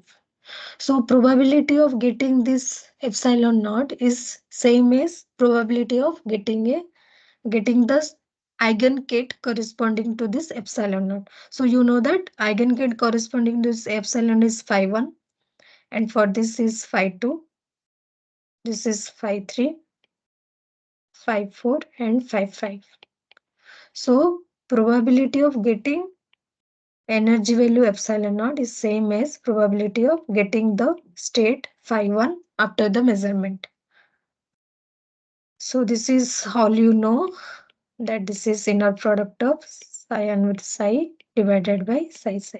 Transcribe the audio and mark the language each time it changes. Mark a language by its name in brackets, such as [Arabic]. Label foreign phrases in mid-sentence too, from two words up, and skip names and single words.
[English] So probability of getting this epsilon naught is same as probability of getting the eigenkette corresponding to this epsilon naught. So you know that eigenkette corresponding to this epsilon is phi 1, and for this is phi 2, this is phi 3, phi 4 and phi 5. So probability of getting energy value epsilon naught is same as probability of getting the state phi 1 after the measurement. So this is all you know, that this is inner product of psi 1 with psi divided by psi psi.